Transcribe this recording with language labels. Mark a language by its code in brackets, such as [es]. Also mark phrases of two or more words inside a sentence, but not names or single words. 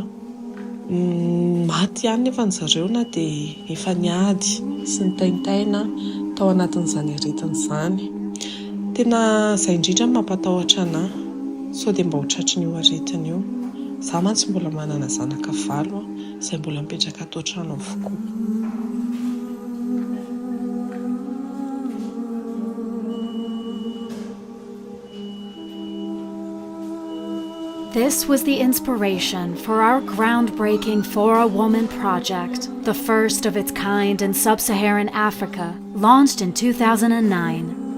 [mg] Maty ihany nefa ny zareo na dia efa niady sy ny taintaina tao anatin'izany aretin'izany. Tena izay indrindra mampatahotra anahy. Sao dia mba ho tratrin'io aretina io. Izaho mantsy mbola manana zanaka 5 izay mbola mipetraka ato an-trano avokoa. [en] This was the inspiration for our groundbreaking For a Woman project, the first of its kind in sub-Saharan Africa, launched in 2009.